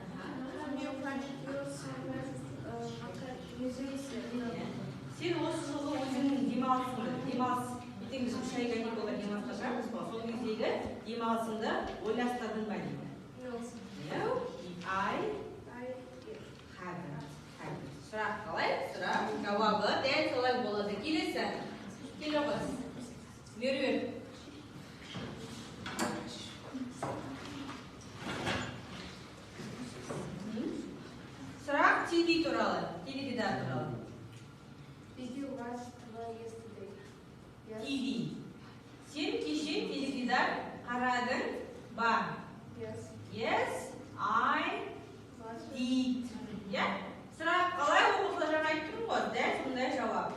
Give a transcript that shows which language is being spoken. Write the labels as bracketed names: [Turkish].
[English] Have you finished your summer vacation? [Kazakh] Сен осы жылы өзіңнің демалыс, ертең біз 3 айға дейін олар демалысқа шығамыз ба? Сол кездегі демалысыңды ойластырдың ба дейді? [English] No. No, I haven't. [Kazakh] Сұрақ қалай? Сұрақ жауабы дәл солай болады. Келесі. Келе қыз. Меруерт. Сұрақ TV туралы, теледидар туралы. [English] Did you watch TV yesterday? Yes. TV. [Kazakh] Сен кеше теледидар қарадың ба? [English] Yes. Yes, I Watch. did. [Kazakh] Иә? Сұрақ қалай оқылды жаңа айттым ғой, дәл сондай жауап.